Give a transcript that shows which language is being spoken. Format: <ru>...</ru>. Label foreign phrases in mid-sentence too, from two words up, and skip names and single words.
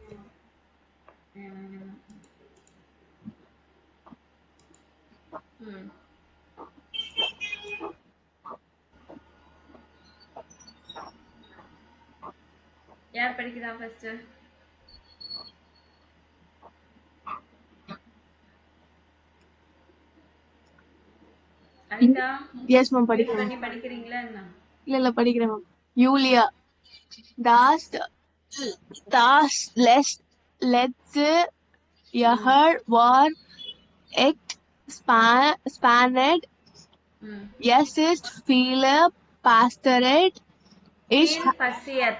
<ta>ம் யார் படிக்கிறா ஃபர்ஸ்ட்? அனிதா</ta> <en>yes ma'am</en> <ta>படிக்கிறேன். பண்ணி படிக்கிறீங்களா என்ன? இல்ல படிக்கிறேன் மேம்.</ta> <de>யூலியா das das letzte Jahr war echt spannend. ம் Es ist viele passiert. Ich Viel passiert.</de>